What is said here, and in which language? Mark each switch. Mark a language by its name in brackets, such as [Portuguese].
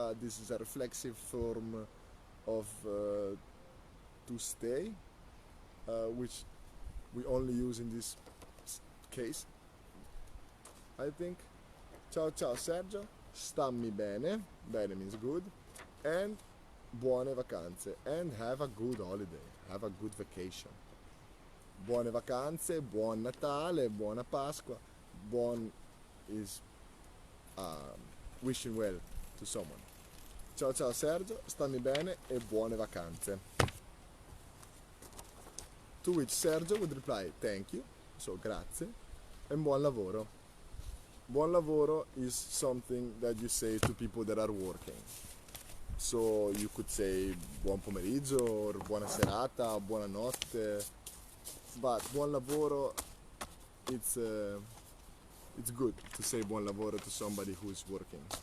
[English] This is a reflexive form of to stay, which we only use in this case, I think. [Italian] Ciao ciao Sergio, stammi bene, [English] bene means good, and [Italian] buone vacanze, [English] and have a good holiday, have a good vacation. [Italian] Buone vacanze, buon Natale, buona Pasqua. [English] Buon is wishing well to someone. [Italian] Ciao ciao Sergio, stammi bene e buone vacanze. [English] To which Sergio would reply thank you, so grazie, and [Italian] buon lavoro. [English] Buon lavoro is something that you say to people that are working. So you could say [Italian] buon pomeriggio or buona serata, buonanotte, [English] but buon lavoro, it's good to say buon lavoro to somebody who is working.